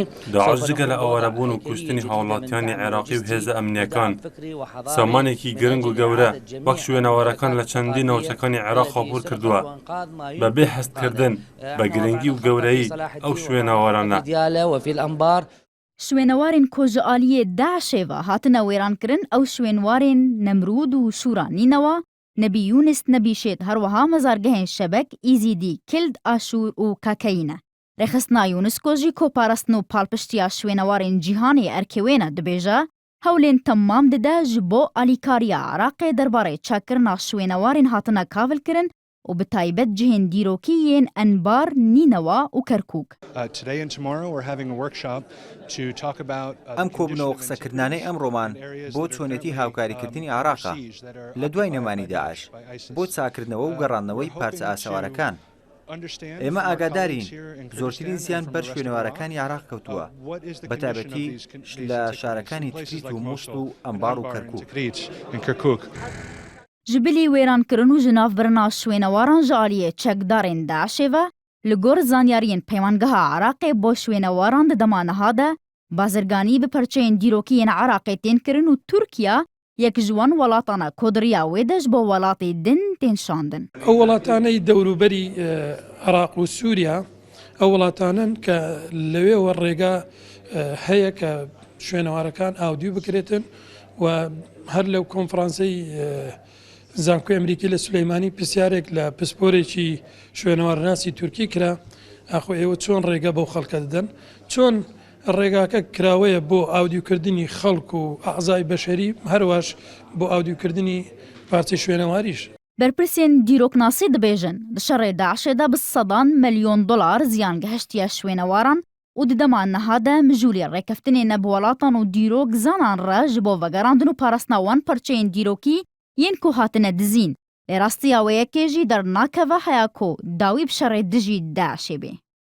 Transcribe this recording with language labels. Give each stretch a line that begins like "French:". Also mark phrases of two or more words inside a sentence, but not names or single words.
Central Kurdish: داعش جگل أواربون و کشتنی هاوڵاتیانی عێراقی و هێزە ئەمنیەکان سامانێکی گرنگ و گەورە وەک شوێنەوارەکان لە چەندی ناوچەکانی عێراق خۆپور کردووە بەبێ هەستکردن بە گرنگی و گەورەی ئەو شوێنەوارانە.
Kurdish: شوێنەوارên کۆژەئالیê داعشê ve hatine wêrankirin ew şwênwarên Nemrûd û Şûra nînewa, Nebî Yûnis nebî Şêd herwiha mezargehên Şebek, Îzîdî, Kild, Aşûr û Kakeyî ne. Rêxistina UNESCO jî koparastin û palpiştiya şwênewarên cîhanê erkê wê ne dibêje, hewlên temam dide ji bo alîkariya Iraqê derbarê çakkirina şwênewarên hatine kavilkirin û bi taybet cihên dîrokî yên Enbar, Nînewa û Kerkûk.
Central Kurdish: ئەم کۆبنەوە قسەکردانەی ئەمڕۆمان بۆ چۆنێتی هاوکاریکردنی عێراقە لە دوای نەمانی داعش بۆ چاکردنەوە و گەڕاندنەوەی پارچە ئاسەوارەکان. ئێمە ئاگادارین زۆرترین زیان بەر شوێنەوارەکانی عێراق کەوتووە بەتایبەتی لە شارەکانی تکریت و مووست و ئەمبار و کەرکووک.
Kurdish: Ji bilî wêrankirin û ji navbirina şwênewaran ji aliyê çekdarên Daişê ve li gor zanyariyên peymangeha Iraqê bo şwênewaran di dema niha de bazirganî bi perçeyên dîrokî yên Iraqê tên kirin û Tirkiya yek ji wan welatana kodiriya wê de ji bo welatê din tên şandin.
Central Kurdish: Ew welataneyî dewroberî Iraq û Sûriya ew welatanin ke li wê we rêga heye ke şwênewarekan awdî bikirêtin û her lew konferanseyî زانکۆی ئەمریکی لە سولەیمانی پرسیارێک لە پسپۆرێکی شوێنەوارناسی تورکی کرا ئاخۆ ئێوە چۆن ڕێگە بەو خەڵکە دەدەن چۆن ڕێگاکە کراوەیە بۆ ئاودیوکردنی خەڵک و ئەعزای بەشەری هەروەش بۆ ئاودیوکردنی پارچەی شوێنەواریش.
Kurdish: بەرپرسێن دیرۆکناسی دەبێژن di şerê Daişê de bi sedan milyon dolar ziyan gihiştiye şwênewaran û di dema niha de mijûlê rêkeftinê nebwelatan û dîrok zanan re ji bo vegerandin û parastina wan parçeyên dîrokî yên ku hatine dizîn. Lê rastiya wê yekê jî dernakeve heya ku dawî bi şerê dijî Daişê bê.